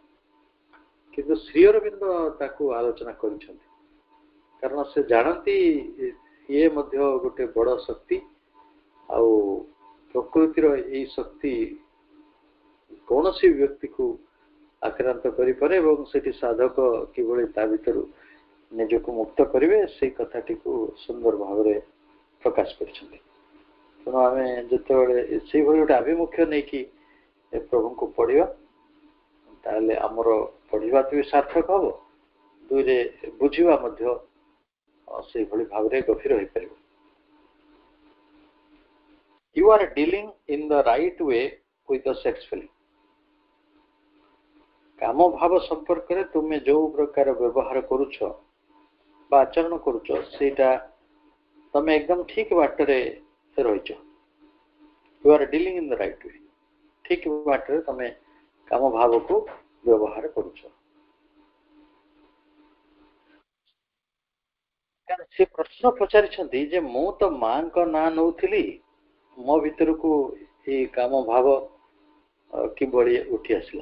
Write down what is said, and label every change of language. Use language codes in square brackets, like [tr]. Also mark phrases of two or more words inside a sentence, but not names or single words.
[or] କିନ୍ତୁ ଶ୍ରୀ ଅରବିନ୍ଦ ତାକୁ ଆଲୋଚନା କରିଛନ୍ତି, କାରଣ ସେ ଜାଣନ୍ତି ଇଏ ମଧ୍ୟ ଗୋଟେ ବଡ ଶକ୍ତି, ଆଉ ପ୍ରକୃତିର ଏଇ ଶକ୍ତି କୌଣସି ବ୍ୟକ୍ତିକୁ ଆକ୍ରାନ୍ତ କରିପାରେ ଏବଂ ସେଠି ସାଧକ କିଭଳି ତା ଭିତରୁ ନିଜକୁ ମୁକ୍ତ କରିବେ ସେଇ କଥାଟିକୁ ସୁନ୍ଦର ଭାବରେ ପ୍ରକାଶ କରିଛନ୍ତି। ତେଣୁ ଆମେ ଯେତେବେଳେ ସେଇଭଳି ଗୋଟେ ଆଭିମୁଖ୍ୟ ନେଇକି ପ୍ରଭୁଙ୍କୁ ପଢିବା, ତାହେଲେ ଆମର ପଢିବା ବି ସାର୍ଥକ ହବ, ଦୁଇରେ ବୁଝିବା ମଧ୍ୟ ସେଇଭଳି ଭାବରେ ଗଭୀର ହେଇପାରିବ। [en] You are dealing in the right way with the sex feeling. [or] କାମ ଭାବ ସମ୍ପର୍କରେ ତୁମେ ଯୋଉ ପ୍ରକାର ବ୍ୟବହାର କରୁଛ ବା ଆଚରଣ କରୁଛ, ସେଇଟା ତମେ ଏକଦମ ଠିକ ବାଟରେ ରହିଛ। [en] You are dealing in the right way. [or] ଠିକ ବାଟରେ ତମେ କାମ ଭାବକୁ ବ୍ୟବହାର କରୁଛ। ସେ ପ୍ରଶ୍ନ ପଚାରିଛନ୍ତି ଯେ ମୁଁ ତ ମାଙ୍କ ନାଁ ନଉଥିଲି, ମୋ ଭିତରକୁ ଏଇ କାମ ଭାବ କିଭଳି ଉଠି ଆସିଲା?